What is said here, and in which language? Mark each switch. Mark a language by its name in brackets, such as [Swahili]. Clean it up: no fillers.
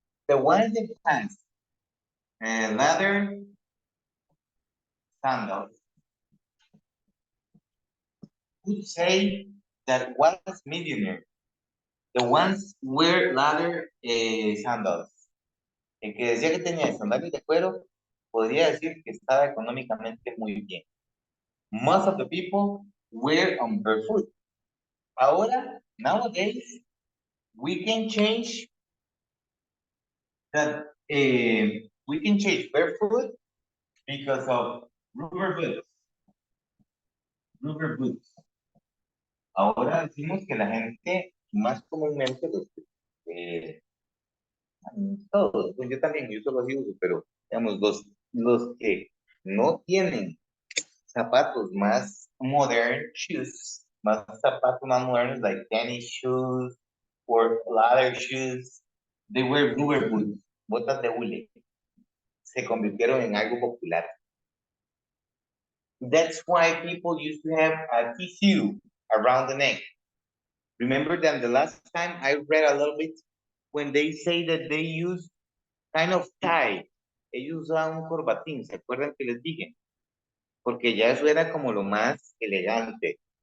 [English] The ones that has leather sandals would say that was millionaire. The ones wear leather sandals. [Spanish] El que decía que tenía sandalias de cuero podría decir que estaba económicamente muy bien. [English] Most of the people wear on barefoot. Ahora, nowadays, we can change that. We can change barefoot because of rubber boots. Rubber boots. [Spanish] Ahora decimos que la gente, más comúnmente, eh, todos, pues yo también, yo solo así uso, pero digamos, los que no tienen zapatos más [English] modern shoes, [Spanish] más zapatos más modernos, [English] like tennis shoes or leather shoes, they wear rubber boots, [Spanish] botas de hule. Se convirtieron en algo popular. [English] That's why people used to have a tissue around the neck. Remember that the last time I read a little bit when they say that they use kind of tie. [Spanish] Ellos usaban un corbatín, ¿se acuerdan que les dije? Porque ya eso era como lo más elegante.